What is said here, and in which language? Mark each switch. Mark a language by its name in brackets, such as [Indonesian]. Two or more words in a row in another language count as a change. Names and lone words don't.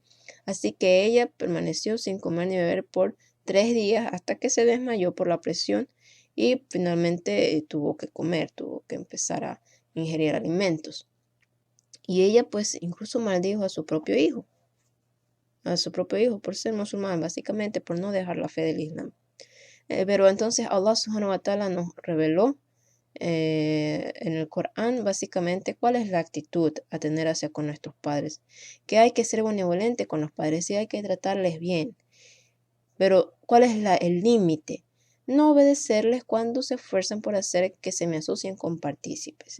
[Spanish] Así que ella permaneció sin comer ni beber por 3 días hasta que se desmayó por la presión y finalmente tuvo que comer, tuvo que empezar a ingerir alimentos. Y ella pues incluso maldijo a su propio hijo por ser musulmán, básicamente por no dejar la fe del Islam. Pero entonces Allah [Arabic] سبحانه وتعالى [Spanish] nos reveló en el Corán básicamente cuál es la actitud a tener hacia con nuestros padres, que hay que ser benevolente con los padres y hay que tratarles bien. Pero ¿cuál es el límite? No obedecerles cuando se esfuerzan por hacer que se me asocien con partícipes.